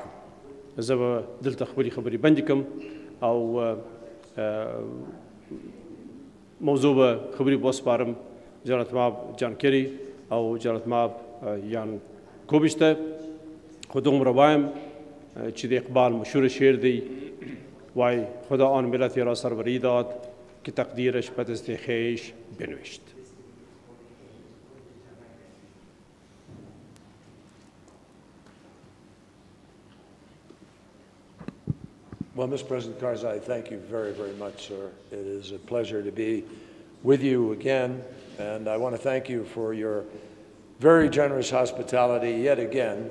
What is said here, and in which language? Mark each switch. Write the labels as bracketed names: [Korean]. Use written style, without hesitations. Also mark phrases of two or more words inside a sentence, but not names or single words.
[Pashto] زه به دلته خپلې خبرې بندې کړم او موضوع به خبرې به وسپارم جناب ماب جان کری او جناب ماب یان کوبیچ ته. خو دومره وایم چې د اقبال مشهور شعر دی، [Persian] وای خدا آن ملتی را سروری داد که تقدیرش به دست خویش بنوشت. [English] Well, Mr. President Karzai, thank you very, very much, sir. It is a pleasure to be with you again, and I want to thank you for your very generous hospitality yet again.